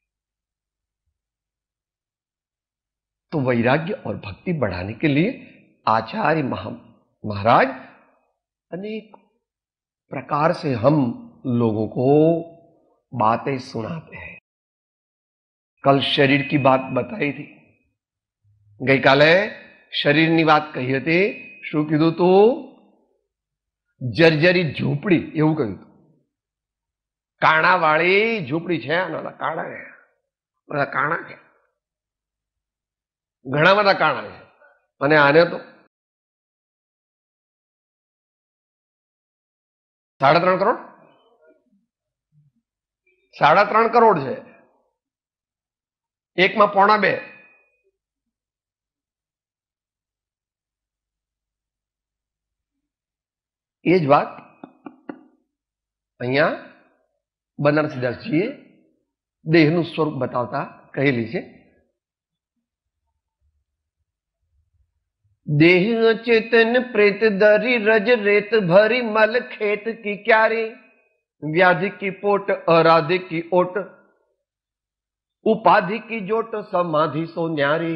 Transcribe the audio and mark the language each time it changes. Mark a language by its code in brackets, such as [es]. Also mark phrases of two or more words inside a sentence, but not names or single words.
[hi] तो वैराग्य और भक्ति बढ़ाने के लिए आचार्य महाराज अनेक प्रकार से हम लोगों को बातें सुनाते हैं। कल शरीर की बात बताई थी, गई काले शरीर [gu] ની વાત કહી હતી। શું કીધું તું? [hi] जर्जरी झूंपड़ी [gu] એવું કહ્યું હતું। કાણાવાળી ઝૂંપડી છે, કાણા છે, બધા કાણા છે, ઘણા બધા કાણા છે, અને આને તો 3.5 કરોડ 3.5 કરોડ છે, એકમાં 1.25। એ જ વાત અહીંયા બનારસીદાસજીએ દેહનું સ્વરૂપ બતાવતા કહેલી છે। [hi] देह चेतन प्रेत दरी, रज रेत भरी मल खेत की क्यारी, व्याधि की पोट अराधि की ओट, उपाधि की जोट समाधि सो न्यारी।